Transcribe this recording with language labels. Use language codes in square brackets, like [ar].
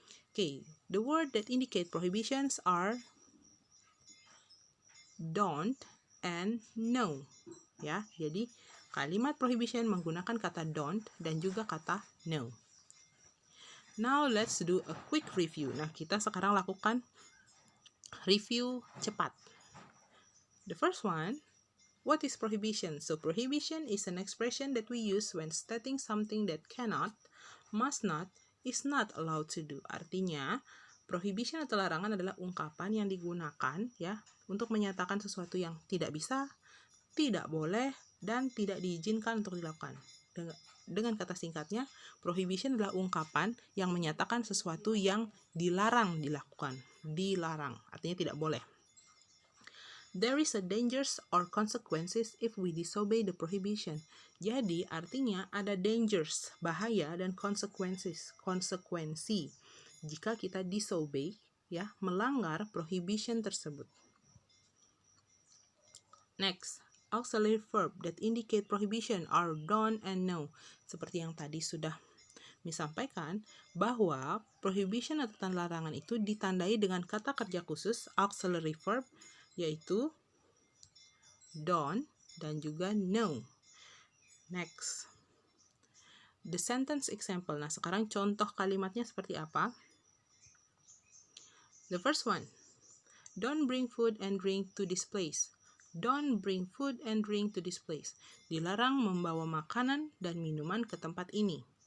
[en] Okay, the word that indicate prohibitions are don't and no. [id] Ya, jadi kalimat prohibition menggunakan kata don't dan juga kata no. [en] Now let's do a quick review. [id] Nah, kita sekarang lakukan review cepat. [en] The first one, what is prohibition? So prohibition is an expression that we use when stating something that cannot, must not, is not allowed to do. [id] Artinya, prohibition atau larangan adalah ungkapan yang digunakan ya untuk menyatakan sesuatu yang tidak bisa, tidak boleh, dan tidak diizinkan untuk dilakukan. Dengan kata singkatnya, prohibition adalah ungkapan yang menyatakan sesuatu yang dilarang dilakukan. Dilarang, artinya tidak boleh. [en] There is a dangers or consequences if we disobey the prohibition. [id] Jadi artinya ada dangers, bahaya, dan consequences, konsekuensi jika kita disobey, ya, melanggar prohibition tersebut. [en] Next, auxiliary verb that indicate prohibition are don't and no. [id] Seperti yang tadi sudah disampaikan bahwa prohibition atau tanda larangan itu ditandai dengan kata kerja khusus auxiliary verb, yaitu don't dan juga no. [en] Next, the sentence example. [id] Nah, sekarang contoh kalimatnya seperti apa? [en] The first one, don't bring food and drink to this place. Don't bring food and drink to this place. [id] Dilarang membawa makanan dan minuman ke tempat ini.